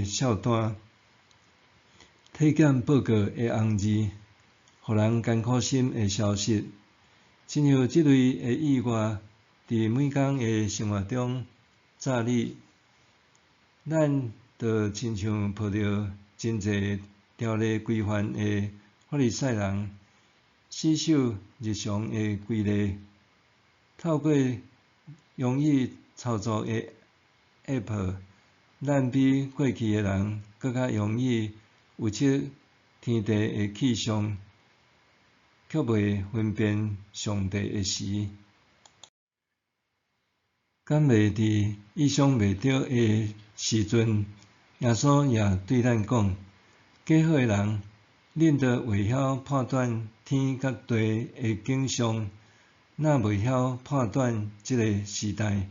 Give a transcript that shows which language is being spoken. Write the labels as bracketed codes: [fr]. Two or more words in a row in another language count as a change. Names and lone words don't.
[nan] 孝单、体检报告的红字，互人艰苦心的消息，亲像即类的意外，伫每工的生活中炸裂，咱就亲像抱着真侪条例规范的法利赛人，死守日常的规例，透过容易操作的 App， 咱比过去的人更较容易预测天地的气象，却袂分辨上帝的时。敢袂伫意想袂到的时阵，耶稣也对咱讲：假好的人，恁着会晓判断天甲地的景象，若袂晓判断即个时代。